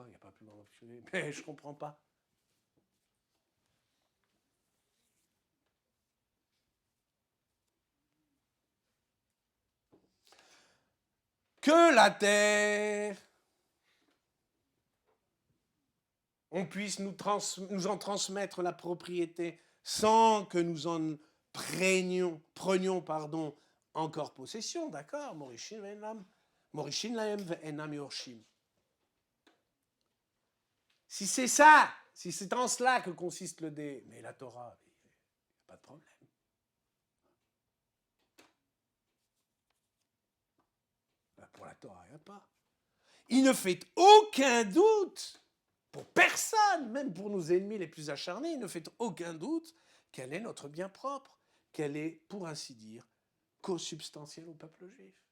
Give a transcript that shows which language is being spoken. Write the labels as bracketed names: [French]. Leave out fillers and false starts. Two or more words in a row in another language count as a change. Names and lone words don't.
[French] Il n'y a pas plus grande obscurité. Mais je ne comprends pas. Que la terre, on puisse nous en transmettre la propriété sans que nous en prenions encore possession, d'accord? [Hebrew] מורישין להם ואינם יורשים. [French] Si c'est ça, si c'est en cela que consiste le dé, mais la Torah, il n'y a pas de problème. Pour la Torah, il n'y a pas. Il ne fait aucun doute, pour personne, même pour nos ennemis les plus acharnés, il ne fait aucun doute qu'elle est notre bien propre, qu'elle est, pour ainsi dire, consubstantielle au peuple juif.